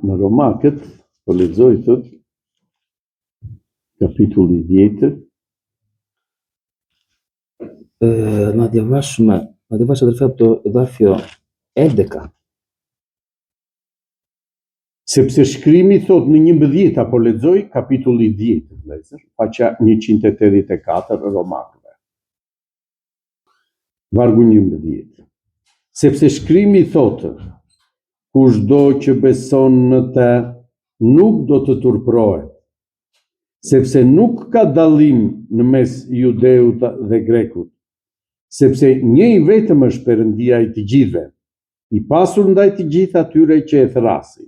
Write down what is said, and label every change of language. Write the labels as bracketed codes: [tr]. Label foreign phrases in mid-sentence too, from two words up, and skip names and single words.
[sq] Në Romakët, po lexoj thotë, kapitulli 10, [el] Να διαβάσω αδερφέ από το εδάφιο 11. [sq] sepse shkrimi thot në 11, apo lexoj kapitulli 10, vëllezër, faqja 184 Romakëve. Vargu 11. Sepse shkrimi thotë, kushdo që beson në të nuk do të turprohet, sepse nuk ka dallim në mes judeut dhe grekut, sepse një i vetëm është Perëndia i të gjithëve, i pasur ndaj të gjithë atyre që e thrasin.